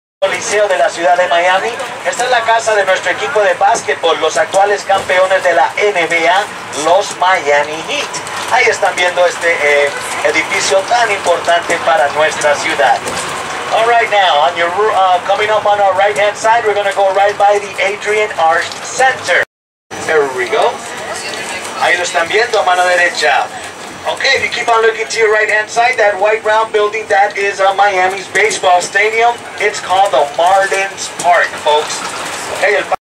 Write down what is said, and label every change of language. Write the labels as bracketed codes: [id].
[es] Liceo de la ciudad de Miami. Esta es la casa de nuestro equipo de básquetbol, los actuales campeones de la NBA, los Miami Heat. Ahí están viendo este edificio tan importante para nuestra ciudad. [en] All right, now on your coming up on our right hand side, we're going to go right by the Adrian Arch Center. There we go. [es] Ahí lo están viendo a mano derecha. [en] Okay, if you keep on looking to your right-hand side, that white round building, that is Miami's baseball stadium. It's called the Marlins Park, folks. Okay,